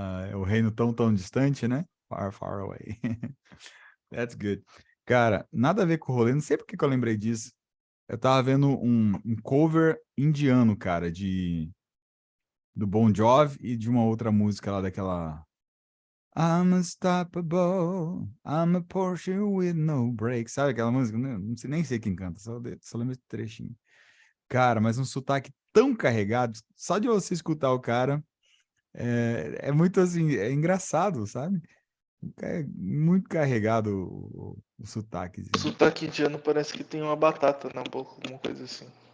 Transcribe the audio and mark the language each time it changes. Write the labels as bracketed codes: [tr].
[pt] É o reino tão distante, né? [en] Far, far away. That's good. [pt] Cara, nada a ver com o rolê. Não sei por que eu lembrei disso. Eu tava vendo um cover indiano, cara, do Bon Jovi e de uma outra música lá daquela [en] I'm unstoppable, I'm a Porsche with no brakes. [pt] Sabe aquela música? Não sei, nem sei quem canta, só lembro esse trechinho. Cara, mas um sotaque tão carregado, só de você escutar o cara, é muito assim, é engraçado, sabe? É muito carregado o sotaque. O sotaque indiano parece que tem uma batata na boca, alguma coisa assim.